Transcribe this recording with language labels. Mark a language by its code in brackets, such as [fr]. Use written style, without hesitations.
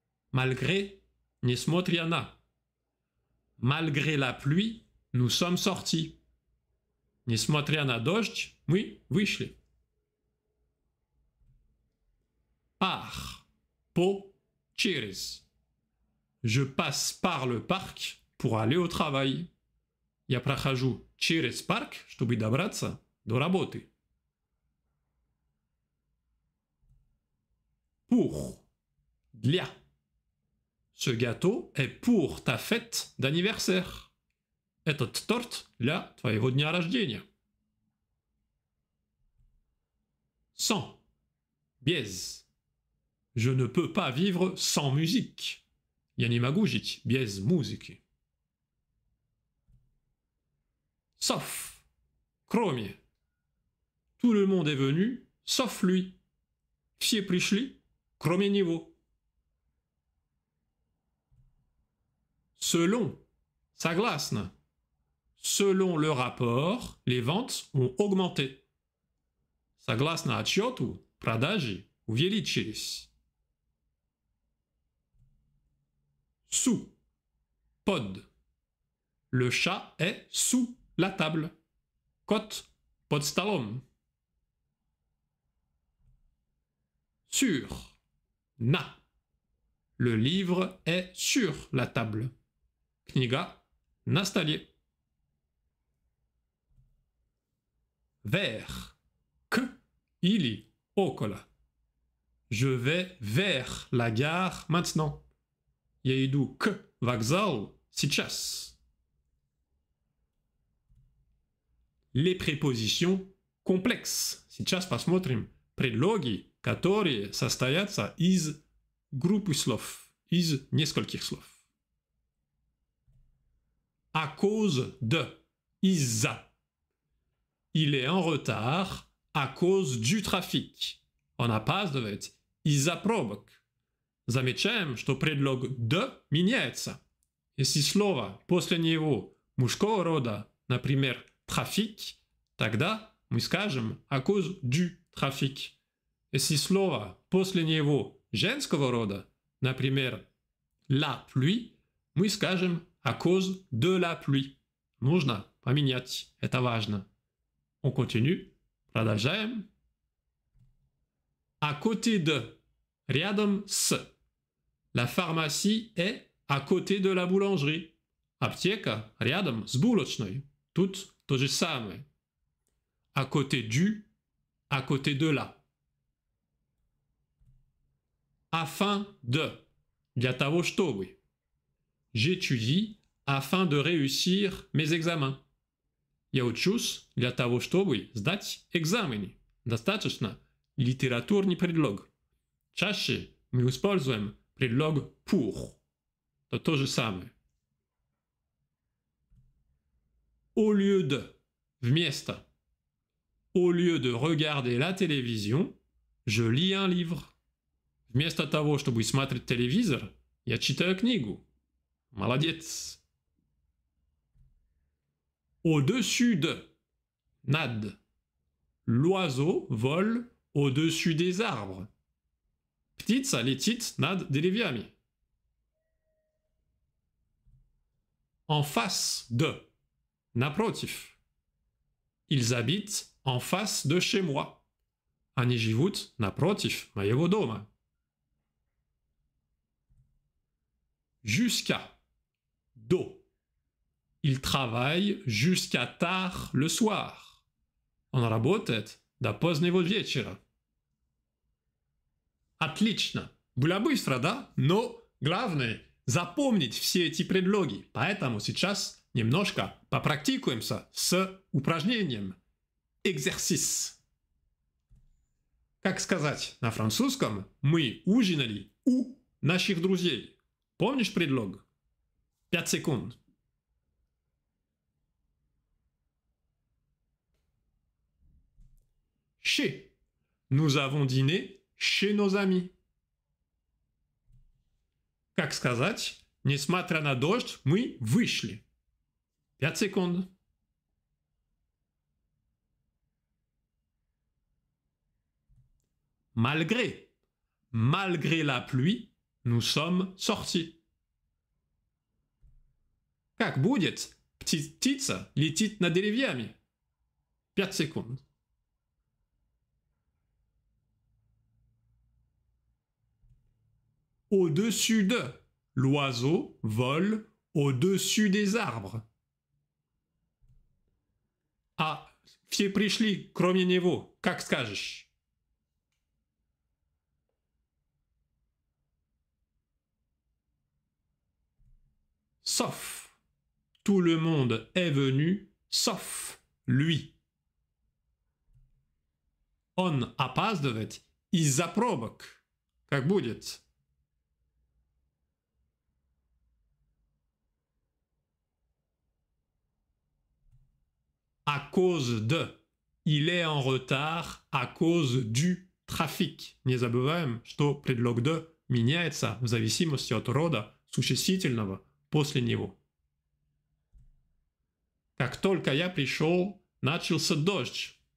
[fr] Malgré, [ru] несмотря на. [fr] Malgré la pluie, nous sommes sortis. [ru] Несмотря на дождь, мы вышли. [fr] Par, [ru] по, через. [fr] Je passe par le parc pour aller au travail. [ru] Я прохожу через парк, чтобы добраться до работы. [fr] Pour, для. Ce gâteau est pour ta fête d'anniversaire. [ru] Этот торт для твоего дня рождения. [fr] Sans, без. Je ne peux pas vivre sans musique. [ru] Я не могу жить без музыки. [fr] Sauf, кроме. Tout le monde est venu, sauf lui. [ru] Все пришли, кроме него. [fr] Selon, согласно. Selon le rapport, les ventes ont augmenté. [ru] Согласно отчету, продажи увеличились. [fr] Sous, pod. Le chat est sous la table. [ru] Кот под столом. [fr] Sur, на. Le livre est sur la table. [ru] Книга на столе. [fr] Vers, [ru] к или около. [fr] Je vais vers la gare maintenant. [ru] Я иду к вокзалу сейчас. [fr] Les prépositions complexes. [ru] Сейчас посмотрим предлоги, которые состоятся из группы слов, из нескольких слов. [fr] À cause de, [ru] из-за. [fr] Il est en retard à cause du trafic. [ru] Он опаздывает из-за пробок. Замечаем, что предлог «de» меняется. Если слово после него мужского рода, например, «trafic», тогда мы скажем [fr] «à cause du trafic». [ru] Если слово после него женского рода, например, «la pluie», мы скажем [fr] «à cause de la pluie». [ru] Нужно поменять, это важно. [fr] On continue. [ru] Продолжаем. [fr] À côté de. [ru] Рядом с. [fr] La pharmacie est à côté de la boulangerie. [ru] Аптека рядом с булочной. Тут то же самое. [fr] À côté du. À côté de la. Afin de. [ru] Для того чтобы. [fr] J'étudie afin de réussir mes examens. [ru] Я учусь для того, чтобы сдать экзамены. Достаточно литературный предлог. Чаще мы используем предлог pour. Это то же самое. [fr] Au lieu de. [ru] Вместо. [fr] Au lieu de regarder la télévision, je lis un livre. [ru] Вместо того, чтобы смотреть телевизор, я читаю книгу. Молодец. [fr] Au-dessus de. [ru] Над. [fr] L'oiseau vole au-dessus des arbres. [ru] Птица летит над деревьями. [fr] En face de. [ru] Напротив. [fr] Ils habitent en face de chez moi. [ru] Они живут напротив моего дома. [fr] Jusqu'à. До. Il travaille jusqu'à tard le soir. [ru] Он работает до позднего вечера. Отлично. Было быстро, да? Но главное запомнить все эти предлоги. Поэтому сейчас немножко попрактикуемся с упражнением. [fr] Exercice. [ru] Как сказать на французском «мы ужинали у наших друзей»? Помнишь предлог? 5 секунд. [fr] Chez. Nous avons dîné chez nos amis. [ru] Как сказать, несмотря на дождь, мы вышли. 5 секунд. [fr] Malgré. Malgré la pluie, nous sommes sortis. [ru] Как будет? Птица летит над деревьями. 5 секунд. [fr] Au-dessus de. L'oiseau vole au-dessus des arbres. [ru] А все пришли, кроме него. Как скажешь? [fr] Sauf. Tout le monde est venu, sauf lui. [ru] Он опаздывает из-за пробок. Как будет? [fr] À cause de. Il est en retard à cause du трафик. [ru] Не забываем, что предлог de меняется в зависимости от рода существительного после него. Как только я пришел, начался дождь.